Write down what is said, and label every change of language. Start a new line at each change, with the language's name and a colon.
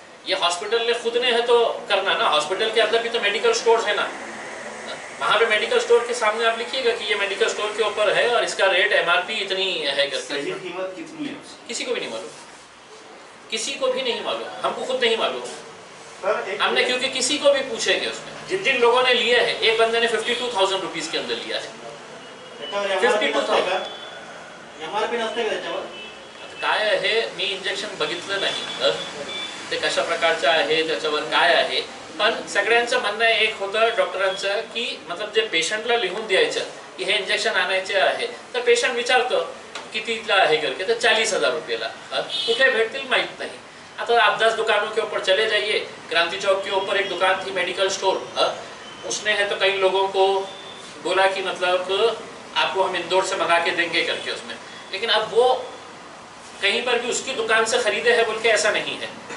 Hindi: ये हॉस्पिटल ने खुद ने है तो करना ना, हॉस्पिटल के अंदर भी तो मेडिकल स्टोर है ना, वहाँ पे मेडिकल स्टोर के सामने आप लिखिएगा कि ये मेडिकल स्टोर के ऊपर है और इसका रेट एमआरपी इतनी है करके। सही कीमत कितनी है? किसी को भी नहीं मालूम, किसी को भी नहीं मालूम, हमको खुद नहीं मालूम। हमने क्योंकि किसी को भी पूछेंगे उसमें, जिन जिन लोगों ने लिए हैं, एक बंदे ने 52,000 रुपीज़ के अंदर लिया है। 52,000
Marathi: एमआरपी नसते का त्याच्यावर? काय आहे मी इंजेक्शन बघितलं नाही, ते कशा प्रकारचं आहे त्याच्यावर काय आहे, पण सगळ्यांचं म्हणणं एक होतं डॉक्टरांचं की मतलब जे पेशंटला लिहून द्यायचं की हे इंजेक्शन आणायचे आहे, तर पेशंट विचारतो कितीला आहे करके, तर 40,000 रुपये कुठे भेटतील माहीत नहीं।
Hindi: आता आप 10 दुकानों के ऊपर चले जाइए, क्रांति चौक के ऊपर एक दुकान थी मेडिकल स्टोर, उसने है तो कई लोगों को बोला कि मतलब आपको हम इंदौर से मंगा के देंगे करके उसमें, लेकिन अब वो कहीं पर भी उसकी दुकान से खरीदे है बोल के ऐसा नहीं है।